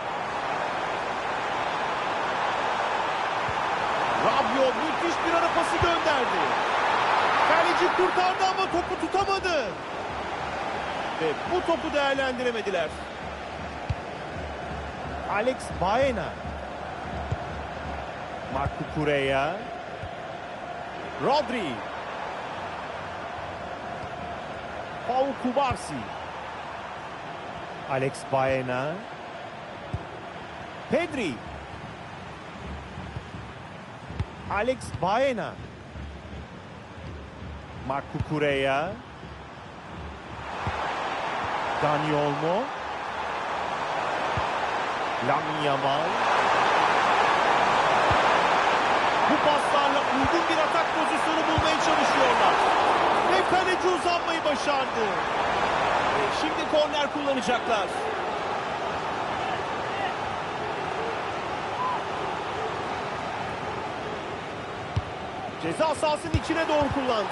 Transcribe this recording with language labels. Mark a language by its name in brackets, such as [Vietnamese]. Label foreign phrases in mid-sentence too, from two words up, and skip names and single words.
[Turkish] Rabiot müthiş bir ara pası gönderdi. Kaleci kurtardı ama topu tutamadı. Ve bu topu değerlendiremediler. Alex Baena. Marco Correa. Rodri. Pau Cubarsí. Alex Baena. Pedri. Alex Baena. Marco Correa. Dani Olmo. Lamine Yamal. Bu paslarla uygun bir atak pozisyonu bulmaya çalışıyorlar. Ve kaleci uzanmayı başardı. Ve şimdi korner kullanacaklar. Ceza sahasının içine doğru kullandı.